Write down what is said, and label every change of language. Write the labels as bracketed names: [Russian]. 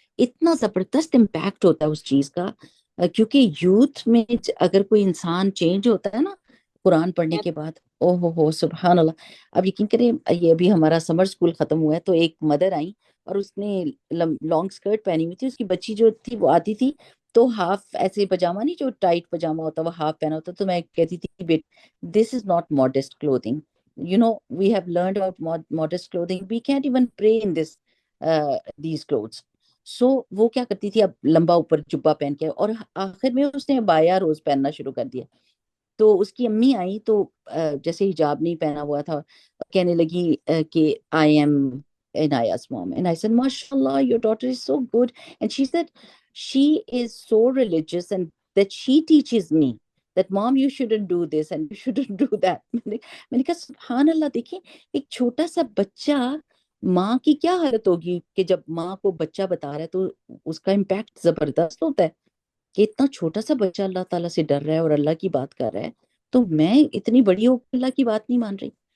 [Urdu] اتنا زبردست امپیکٹ ہوتا ہے اس چیز کا, کیونکہ یوتھ میں اگر کوئی انسان چینج ہوتا ہے نا قرآن پڑھنے کے بعد, او ہو سبحان اللہ. اب یقین کریں یہ ابھی ہمارا سمر سکول ختم ہوا ہے تو ایک مدر آئی اور اس نے لانگ سکرٹ پہنی ہوئی تھی. اس کی بچی جو تھی وہ آتی تھی تو ہاف ایسے پجامہ نہیں جو ٹائٹ پجامہ ہوتا وہ ہاف پہنا ہوتا, تو میں کہتی تھی [English] But this is not modest clothing. We have learned about modest clothing. We can't even pray in these clothes. [Urdu] So وہ کیا کرتی تھی, اب لمبا اوپر جبہ پہن کے, اور آخر میں اس نے بایا روز پہننا شروع کر دیا. تو اس کی امی آئی تو جیسے حجاب نہیں پہنا ہوا تھا, کہنے لگی کہ [English] I am Inaya's mom. And I said, MashaAllah, your daughter is so good. And she said, she is so religious and that she teaches me that mom you shouldn't do this and you shouldn't do that. [Urdu] میں نے کہا سبحان اللہ, دیکھیں ایک چھوٹا سا بچہ, ماں کی کیا حالت ہوگی کہ جب ماں کو بچہ بتا رہا ہے تو اس کا امپیکٹ زبردست ہوتا ہے کہ اتنا چھوٹا سا بچہ اللہ تعالیٰ سے ڈر رہا ہے اور اللہ کی بات کر رہا ہے, تو میں اتنی بڑی ہو کے اللہ کی بات نہیں مان رہی.